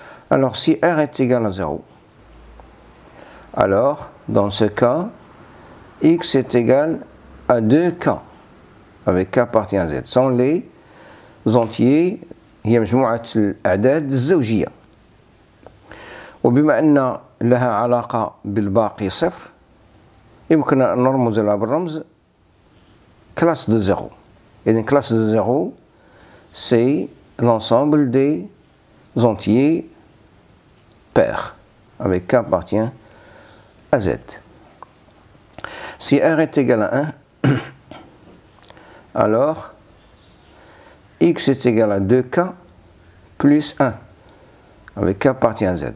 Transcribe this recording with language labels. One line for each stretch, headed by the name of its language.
French: Alors si R est égal à 0, alors dans ce cas, X est égal à 2K, avec K appartient à Z, sont les entiers,
Arabic: هي مجموعة الأعداد الزوجية. وبما أن لها علاقة بالباقي صفر، يمكن أن نرمز لها بالرمز
French: classe de 0. Et une classe de 0, c'est l'ensemble des entiers pairs, avec K appartient à Z. Si R est égal à 1, alors X est égal à 2K plus 1, avec K appartient à Z.